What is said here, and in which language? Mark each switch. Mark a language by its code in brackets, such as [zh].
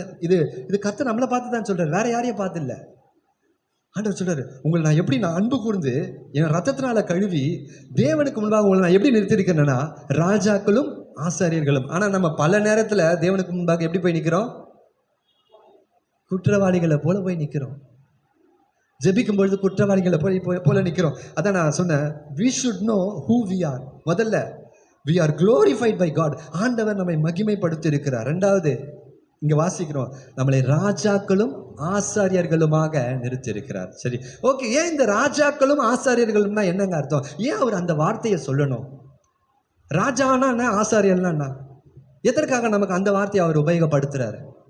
[ta] இது கர்த்தர் நம்மளை பார்த்து தான் சொல்றாரு, வேற யாரையும் பார்த்து இல்லை. ஆண்டவர் சொல்றாரு, உங்களை நான் எப்படி அன்பு கூர்ந்து என் ரத்தத்தினால கழுவி தேவனுக்கு முன்பாக உங்களை நான் எப்படி நிறுத்திருக்கிறேன்னா ராஜாக்களும் ஆசாரியர்களும். ஆனா நம்ம பல நேரத்துல தேவனுக்கு முன்பாக எப்படி போய் நிக்கிறோம், குற்றவாளிகளை போல போய் நிக்கிறோம். ஜெபிக்கும் பொழுது குற்றவாளிகளை போல நிக்கிறோம். அதான் நான் சொன்னேன், [en] we should know who we are. முதல்ல we are glorified by God. [ta] ஆண்டவர் நம்மை மகிமைப்படுத்தி இருக்கிறார். ரெண்டாவது இங்க வாசிக்கிறோம், நம்மளை ராஜாக்களும் ஆசாரியர்களுமாக நிறுத்தி இருக்கிறார். சரி, ஓகே. ஏன் இந்த ராஜாக்களும் ஆசாரியர்களும்னா என்னங்க அர்த்தம்? ஏன் அவர் அந்த வார்த்தையை சொல்லணும்? ராஜானா என்ன, ஆசாரியர்னா என்ன? எதற்காக நமக்கு அந்த வார்த்தையை அவர் உபயோகப்படுத்துறாரு?